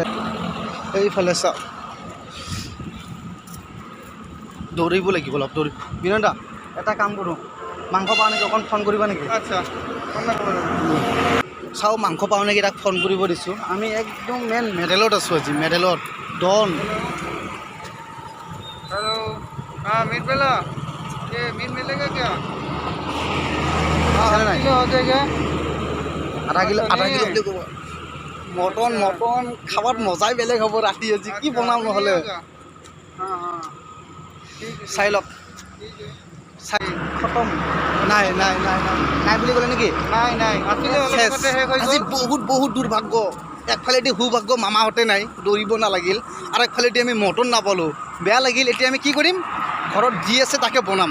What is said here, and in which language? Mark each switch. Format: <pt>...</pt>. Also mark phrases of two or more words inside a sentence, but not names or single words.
<as>এইফালে চাওক, দৌৰিব লাগিব অলপ, বিনয় দা এটা কাম কৰোঁ, মাংস পাওঁ নেকি অকণ ফোন কৰিবা নেকি? আচ্ছা, চাওঁ মাংস পাওঁ নেকি, তাক ফোন কৰিব দিছোঁ। আমি একদম মেইন মেডেলত আছোঁ আজি, মেডেলত ডন।</as> <hi>हेलो, हाँ मीट मिला? ये मीट मिलेगा क्या?</hi> <as>আছেনে নাই?</as> <hi>किलो हो जाएगा?</hi> <as>আধা কিলো বুলি ক'ব। মটন খাবাত মজাই বেলেগ হ'ব ৰাতি। আজি কি বনাম নহ'লে?</as> <hi>हाँ हाँ,</hi> <as>চাই লওক,</as> <hi>ठीक है।</hi> <as>চাই খতম। নাই বুলি ক'লে নেকি? নাই আছিলে অলপ চেচ। আগতে শেষ হৈ আজি গ'ল। বহুত দুৰ্ভাগ্য। একফালেদি সুভাগ্য, মামাহঁতে নাই, দৌৰিব নালাগিল। আৰু একফালেদি আমি মটন নাপালোঁ, বেয়া লাগিল। এতিয়া আমি কি কৰিম, ঘৰত যি আছে তাকে বনাম।</as>